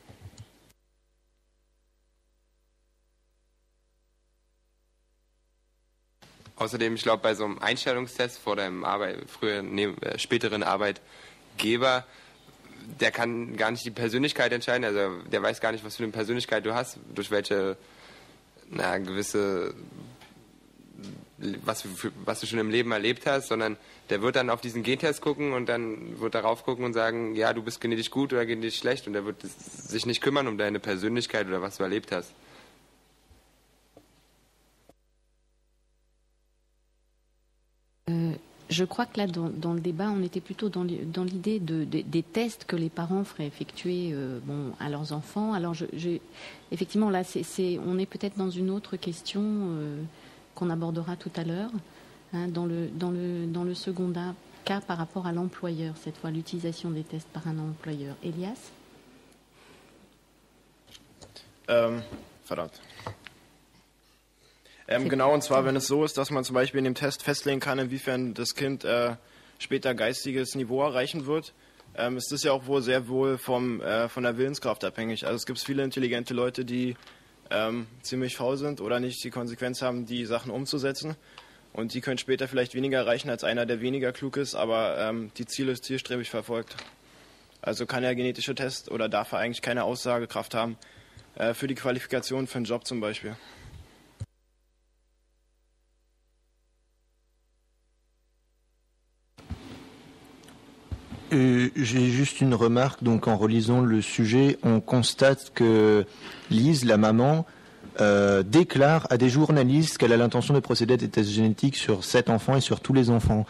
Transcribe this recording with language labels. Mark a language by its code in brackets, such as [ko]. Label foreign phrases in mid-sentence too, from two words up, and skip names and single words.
[de] Außerdem, ich glaube, bei so einem Einstellungstest vor deinem späteren Arbeitgeber, der kann gar nicht die Persönlichkeit entscheiden, also der weiß gar nicht, was für eine Persönlichkeit du hast, durch welche gewisse was du schon im Leben erlebt hast, sondern der wird dann auf diesen Gentest gucken und dann wird darauf gucken und sagen, ja, du bist genetisch gut oder genetisch schlecht, und der wird sich nicht kümmern um deine Persönlichkeit oder was du erlebt hast. [fr] Je crois que là, dans le débat, on était plutôt dans l'idée des tests que les parents feraient effectuer à leurs enfants. Alors, effectivement, là, on est peut-être dans une autre question qu'on abordera tout à l'heure, hein, dans le second cas par rapport à l'employeur, cette fois l'utilisation des tests par un employeur. Elias? [de] Genau, und zwar, wenn es so ist, dass man zum Beispiel in dem Test festlegen kann, inwiefern das Kind später geistiges Niveau erreichen wird, ist das ja auch sehr wohl von der Willenskraft abhängig. Also es gibt viele intelligente Leute, die ziemlich faul sind oder nicht die Konsequenz haben, die Sachen umzusetzen. Und die können später vielleicht weniger erreichen als einer, der weniger klug ist, aber die Ziele zielstrebig verfolgt. Also kann der genetische Test oder darf er eigentlich keine Aussagekraft haben für die Qualifikation für einen Job zum Beispiel. [fr] J'ai juste une remarque. Donc, en relisant le sujet, on constate que Lise, la maman, déclare à des journalistes qu'elle a l'intention de procéder à des tests génétiques sur 7 enfants et sur tous les enfants.